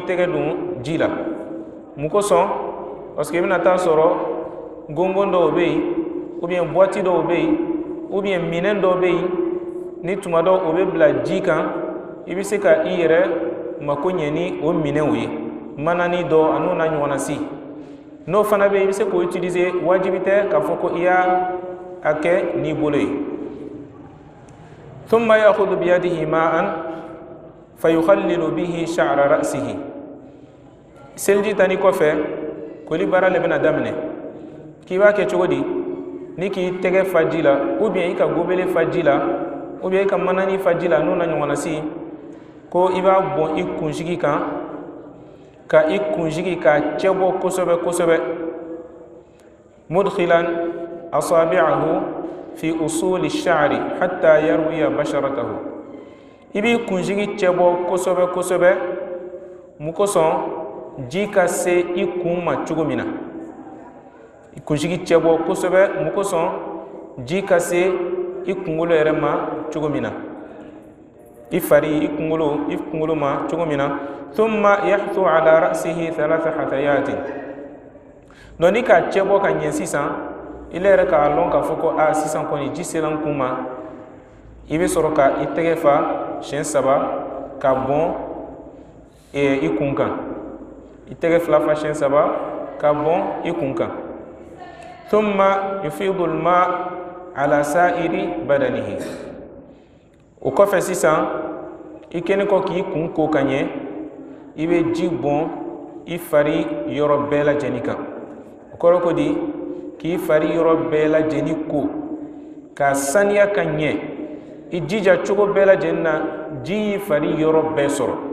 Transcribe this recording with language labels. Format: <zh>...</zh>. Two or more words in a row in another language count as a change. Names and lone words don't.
<bm>tɛgɛ don ji la mun kosɔn</bm> <fr>parce que</fr> <bm>i bɛna taa sɔrɔ gongon dɔw bɛ yen</bm> <fr>ou bien</fr> <bm>boîte dɔw bɛ yen</bm> <fr>ou bien</fr> <bm>minɛn dɔw bɛ yen ni tuma dɔ o bɛ bila ji kan i bɛ se ka i yɛrɛ mako ɲɛ ni o minɛnw ye manani dɔ a n'o na ɲɔgɔnna si n'o fana bɛ yen i bɛ se k'o utiliser wajibi tɛ k'a fɔ ko i y'a kɛ n'i bolo ye</bm> <ar>ثم يأخذ بيده ماء فيخلل به شعر رأسه</ar> <bm>selji tani kɔfɛ koli baara le bɛna daminɛ k'i b'a kɛ cogo di ni k'i tɛgɛ fa ji la</bm> <fr>ou bien</fr> <bm>i ka gobele fa ji la</bm> <fr>ou bien</fr> <bm>i ka manani fa ji la n'o na ɲɔgɔnna si ko i b'a bɔn i kunsigi kan ka i kunsigi k'a cɛ bɔ kosɛbɛ kosɛbɛ</bm> <ar>مدخلا أصابعه في أصول الشعر حتى يروي بشرته</ar> <bm>i b'i kunsigi cɛ bɔ kosɛbɛ kosɛbɛ mun kosɔn ji ka se i kun ma cogo min na i kunsigi cɛ bɔ kosɛbɛ mun kosɔn ji ka se i kunkolo yɛrɛ ma cogo min na i fari i kunkolo ma cogo min na</bm> <ar>ثم يحثي على رأسه ثلاث حثيات</ar> <bm>donc ni k'a cɛ bɔ ka ɲɛ sisan i yɛrɛ k'a lɔn k'a fɔ ko sisan kɔni ji sera n kun ma i bɛ sɔrɔ ka i tɛgɛ fa siɲɛ 3 ka bɔn i kun kan i tɛgɛ fila fa siɲɛ 3 ka bɔn i kun kan</bm> <ar>ثم يفيض الماء على سائر بدنه</ar> <bm>o kɔfɛ sisan i kɛlen kɔ k'i kun ko ka ɲɛ i bɛ ji bɔn i fari yɔrɔ bɛɛ lajɛlen kan o kɔrɔ ko di k'i fari yɔrɔ bɛɛ lajɛlen ko k'a saniya ka ɲɛ i jija cogo bɛɛ lajɛlen na ji y'i fari yɔrɔ bɛɛ sɔrɔ</bm>